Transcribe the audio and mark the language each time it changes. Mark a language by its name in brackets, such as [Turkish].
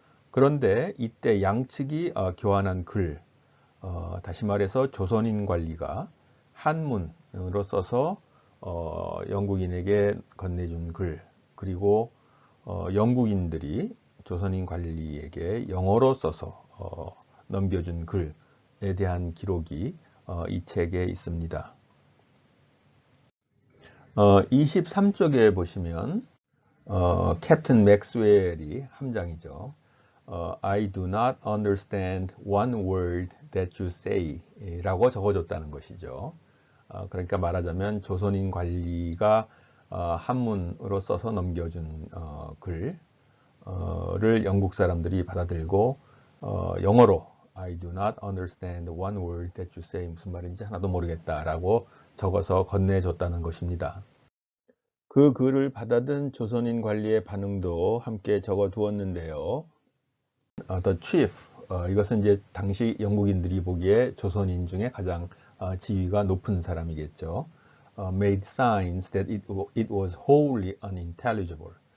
[Korean] 그런데 이때 양측이 교환한 글, 다시 말해서 조선인 관리가 한문으로 써서 영국인에게 건네준 글, 그리고 영국인들이 조선인 관리에게 영어로 써서 넘겨준 글에 대한 기록이 이 책에 있습니다. 23쪽에 보시면 캡틴 맥스웰이 함장이죠. [English] I do not understand one word that you say [Korean] 라고 적어줬다는 것이죠. 그러니까 말하자면 조선인 관리가 한문으로 써서 넘겨준 글을 영국 사람들이 받아들고 영어로 [English] I do not understand one word that you say [Korean] 무슨 말인지 하나도 모르겠다라고 적어서 건네줬다는 것입니다. 그 글을 받아든 조선인 관리의 반응도 함께 적어 두었는데요. [English] The chief, [Korean] 이것은 이제 당시 영국인들이 보기에 조선인 중에 가장 지위가 높은 사람이겠죠. [English] Made signs that it was wholly unintelligible.